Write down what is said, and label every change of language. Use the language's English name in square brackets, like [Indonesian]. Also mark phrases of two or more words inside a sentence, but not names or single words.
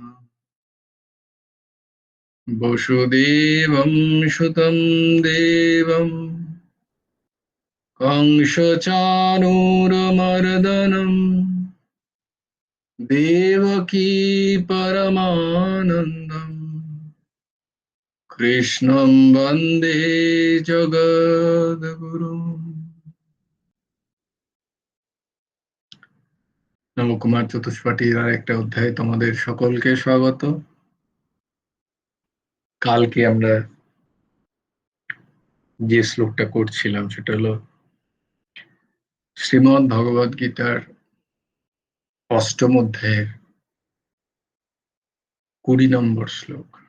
[Sanskrit] वसुदेवं सुतं देवं कंसचाणूरमर्दनं देवकी परमानन्दम् कृष्णं वन्दे जगद्गुरुम्। [Bangla] নবকুমার চতুষ্পাঠীর আর একটা অধ্যায়ে তোমাদের সকলকে স্বাগত। কালকে আমরা যে শ্লোকটা করছিলাম সেটা হলো শ্রীমদ্ ভগবদ গীতার অষ্টম অধ্যায়ের 20 নম্বর শ্লোক।